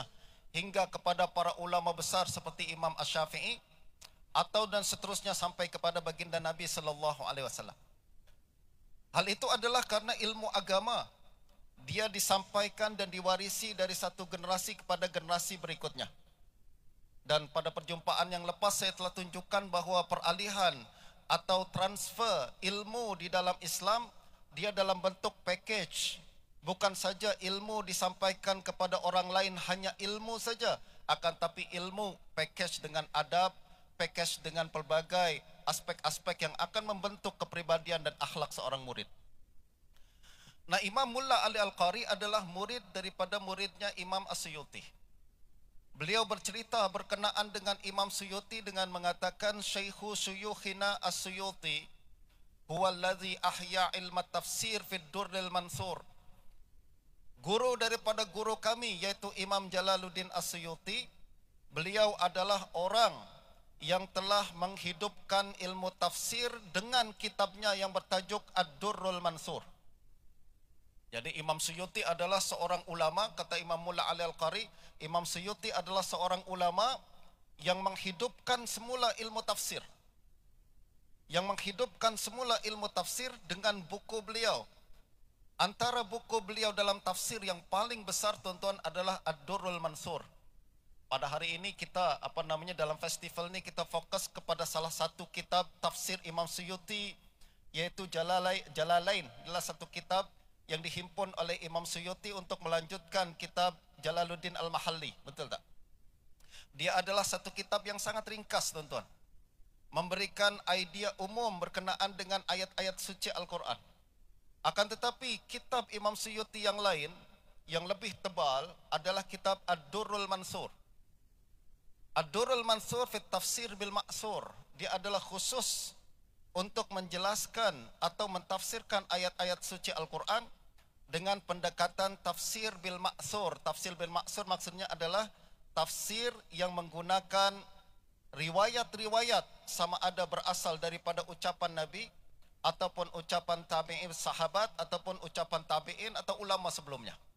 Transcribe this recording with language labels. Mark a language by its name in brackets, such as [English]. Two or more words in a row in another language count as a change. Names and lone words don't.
[Malay] Hingga kepada para ulama besar seperti Imam Asy-Syafi'i atau dan seterusnya sampai kepada baginda Nabi SAW. Hal itu adalah karena ilmu agama. Dia disampaikan dan diwarisi dari satu generasi kepada generasi berikutnya. Dan pada perjumpaan yang lepas saya telah tunjukkan bahawa peralihan atau transfer ilmu di dalam Islam, dia dalam bentuk package. Bukan saja ilmu disampaikan kepada orang lain hanya ilmu saja, akan tapi ilmu package dengan adab, package dengan pelbagai aspek-aspek yang akan membentuk kepribadian dan akhlak seorang murid. Nah, Imam Mulla Ali Al-Qari adalah murid daripada muridnya Imam As-Suyuti. Beliau bercerita berkenaan dengan Imam Suyuti dengan mengatakan [Arabic] شيخ شيوخنا السيوطي هو الذي أحيا علم التفسير في الدر المنثور. [Malay] Guru daripada guru kami yaitu Imam Jalaluddin As-Suyuti, beliau adalah orang yang telah menghidupkan ilmu tafsir dengan kitabnya yang bertajuk Ad-Durrul Mansur. Jadi Imam Suyuti adalah seorang ulama, kata Imam Mulla Ali Al-Qari, Imam Suyuti adalah seorang ulama yang menghidupkan semula ilmu tafsir. Yang menghidupkan semula ilmu tafsir dengan buku beliau. Antara buku beliau dalam tafsir yang paling besar, tuan-tuan, adalah Ad-Durrul Mansur. Pada hari ini kita, dalam festival ini kita fokus kepada salah satu kitab tafsir Imam Suyuti, yaitu Jalalain. Adalah satu kitab yang dihimpun oleh Imam Suyuti untuk melanjutkan kitab Jalaluddin Al-Mahalli. Betul tak? Dia adalah satu kitab yang sangat ringkas, tuan-tuan. Memberikan idea umum berkenaan dengan ayat-ayat suci Al-Quran. Akan tetapi kitab Imam Suyuti yang lain, yang lebih tebal, adalah kitab Ad-Durrul Mansur. Ad-Durrul Mansur fit tafsir bil ma'sur. Dia adalah khusus untuk menjelaskan atau mentafsirkan ayat-ayat suci Al-Quran dengan pendekatan tafsir bil ma'sur. Tafsir bil ma'sur maksudnya adalah tafsir yang menggunakan riwayat-riwayat sama ada berasal daripada ucapan Nabi ataupun ucapan tabi'in sahabat ataupun ucapan tabi'in atau ulama sebelumnya.